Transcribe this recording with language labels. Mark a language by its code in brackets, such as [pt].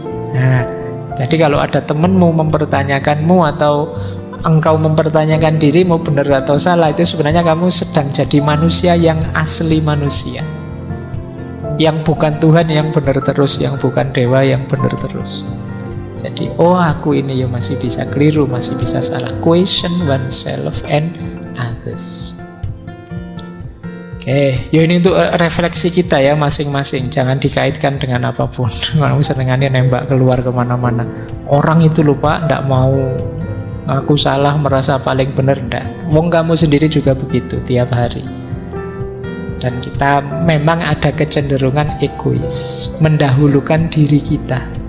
[id] Nah, jadi kalau ada temanmu mempertanyakanmu atau engkau mempertanyakan dirimu benar atau salah, itu sebenarnya kamu sedang jadi manusia yang asli manusia. Yang bukan Tuhan yang benar terus, yang bukan dewa yang benar terus. Jadi, oh aku ini ya masih bisa keliru, masih bisa salah. [en] Question oneself and others. [id] Oke, ya ini untuk refleksi kita ya masing-masing. Jangan dikaitkan dengan apapun. Kamu senengannya nembak keluar kemana-mana. Orang itu lupa, ndak mau aku salah, merasa paling benar, ndak. Wong kamu sendiri juga begitu tiap hari. Dan kita memang ada kecenderungan egois, mendahulukan diri kita.